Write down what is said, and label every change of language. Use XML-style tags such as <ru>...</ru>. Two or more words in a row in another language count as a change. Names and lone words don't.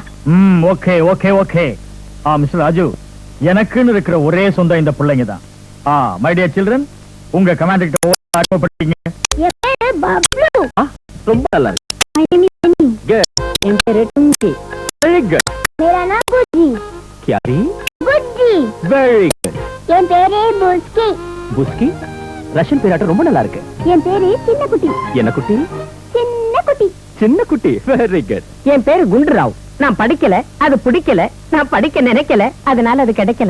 <en>Okay okay okay.</en> <ta>மிஸ்டர் ராஜு, எனக்குன்னு இருக்கிற ஒரே சொந்தம் இந்த பிள்ளைங்க தான்.</ta> <en>My dear children,</en> <ta>உங்க கமாண்டர் அனுப்பப்பட்டீங்க. ரொம்ப நல்லா இருக்கு. என் பேரு டுங்கி.</ta> <en>Very good.</en> <hi>मेरा नाम गुज्जी. क्या री? गुज्जी.</hi> <en>Very good.</en> <ta>என் பேரு புஸ்கி. புஸ்கி? ரஷ்யன் பேராட்ட ரொம்ப நல்லா இருக்கு. என் பேரு சின்ன குட்டி. என்ன குட்டி? சின்ன குட்டி. சின்ன குட்டி.</ta> <en>Very good.</en> <ta>என் பேரு குண்டுராவ். நான் படிக்கல, அது பிடிக்கல. நான் படிக்க நினைக்கல, அதனால அது கிடைக்கல.</ta>